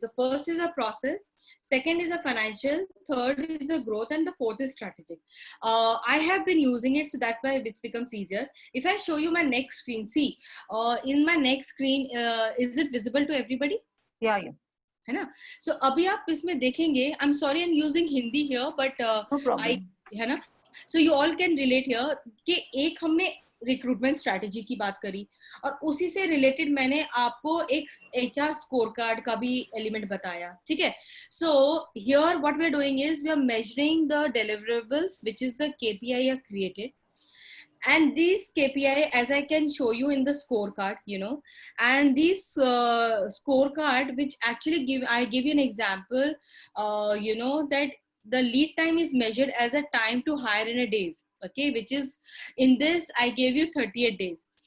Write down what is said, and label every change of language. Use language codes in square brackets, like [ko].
[en] The first is a process, second is a financial, third is a growth, and the fourth is strategic. I have been using it, so that's why it becomes easier. If I show you my next screen, see, in my next screen, is it visible to everybody? Yeah. [hi] है ना. [en] So [hi] अभी आप इसमें देखेंगे, [en] I'm sorry I'm using Hindi here, but No problem. [hi] है ना. [en] So you all can relate here [hi] कि एक हमने रिक्रूटमेंट स्ट्रैटेजी की बात करी और उसी से रिलेटेड मैंने आपको एक HR स्कोर कार्ड का भी एलिमेंट बताया, ठीक है. [en] So here what we are doing is we are measuring the deliverables which is the KPI are created, and these KPI, as I can show you in the scorecard, and these scorecard which actually give you an example, that the lead time is measured as a time to hire in a days, okay, which is in this I gave you 38 days.